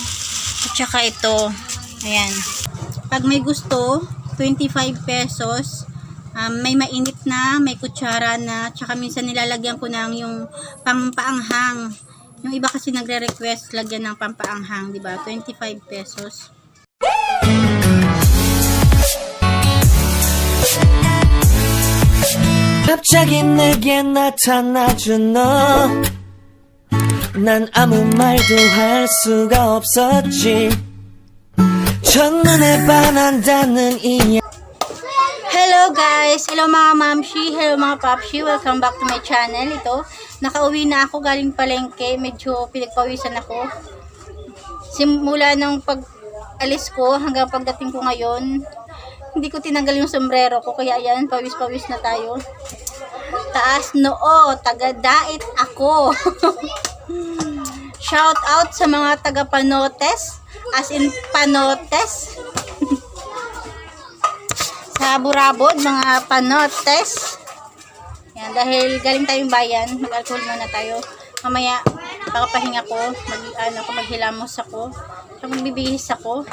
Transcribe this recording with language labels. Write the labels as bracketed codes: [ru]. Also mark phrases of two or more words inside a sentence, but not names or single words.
[tl] At saka ito. Ayan. Pag may gusto, 25 pesos. May mainit na, may kutsara na. Tsaka minsan nilalagyan ko ng yung pampaanghang. Yung iba kasi nagre-request lagyan ng pampaanghang, diba? 25 pesos. [ko] 갑자기 내게 나타나준 너 난 아무 말도 할 수가 없었지 첫눈에 반한다는 이야. [en] Hello guys! [tl] Hello mga mamshi! Hello mga papshi! [en] Welcome back to my channel. [tl] Ito, nakauwi na ako galing palengke. Medyo pinagpawisan ako. Simula ng pag-alis ko hanggang pagdating ko ngayon, hindi ko tinanggal yung sombrero ko. Kaya yan, pawis-pawis na tayo. Taas noo, taga-dait ako. Shout out sa mga taga-Panotes, [en] as in Panotes. [tl] Sa Burabod, mga Panotes. Yan, dahil galing tayong bayan, mag-alcohol muna tayo. Mamaya, pakapahinga ko, maghilamos ako, magbibihis ako.